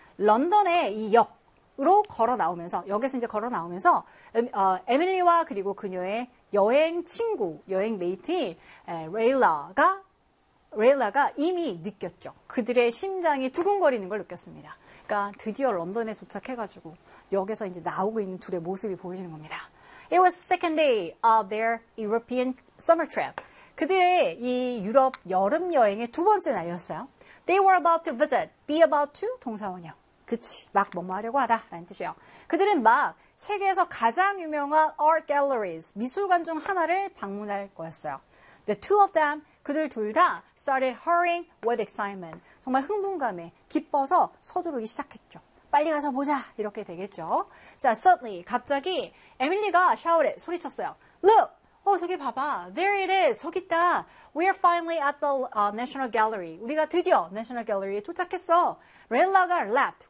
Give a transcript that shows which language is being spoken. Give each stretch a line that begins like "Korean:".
Korean: 런던의 이 역으로 걸어 나오면서, 역에서 이제 걸어 나오면서, 에밀리와 그리고 그녀의 여행 친구, 여행 메이트인 레일라가 이미 느꼈죠. 그들의 심장이 두근거리는 걸 느꼈습니다. 그러니까 드디어 런던에 도착해가지고 역에서 이제 나오고 있는 둘의 모습이 보이시는 겁니다.
English: It was the second day of their European summer trip.
Korean: 그들의 이 유럽 여름 여행의 두 번째 날이었어요.
English: They were about to visit, be about to,
Korean: 동사원이요. 그치, 막 뭐뭐 하려고 하다 라는 뜻이요. 그들은 막 세계에서 가장 유명한
English: art galleries,
Korean: 미술관 중 하나를 방문할 거였어요.
English: The two of them,
Korean: 그들 둘 다
English: started hurrying with excitement.
Korean: 정말 흥분감에 기뻐서 서두르기 시작했죠. 빨리 가서 보자, 이렇게 되겠죠. 자, suddenly, 갑자기 에밀리가 샤울에 소리쳤어요.
English: Look!
Korean: 어, 저기 봐봐.
English: There it is.
Korean: 저기 있다.
English: We are finally at the National Gallery.
Korean: 우리가 드디어 National Gallery에 도착했어.
English: 렐라가 left.